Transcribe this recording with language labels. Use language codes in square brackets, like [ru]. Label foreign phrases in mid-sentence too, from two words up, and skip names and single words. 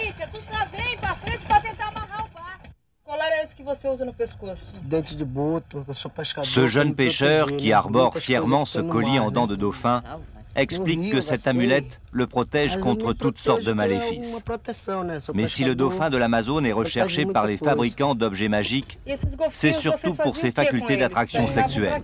[pt] tu só vem pra frente pra tentar amarrar o barco. Colar é esse que você usa no pescoço? Dente de boto, eu sou pescador. [fr] Ce jeune pêcheur qui arbore fièrement ce collier en dents de dauphin explique que cette amulette le protège contre toutes sortes de maléfices. Mais si le dauphin de l'Amazone est recherché par les fabricants d'objets magiques, c'est surtout pour ses facultés d'attraction sexuelle.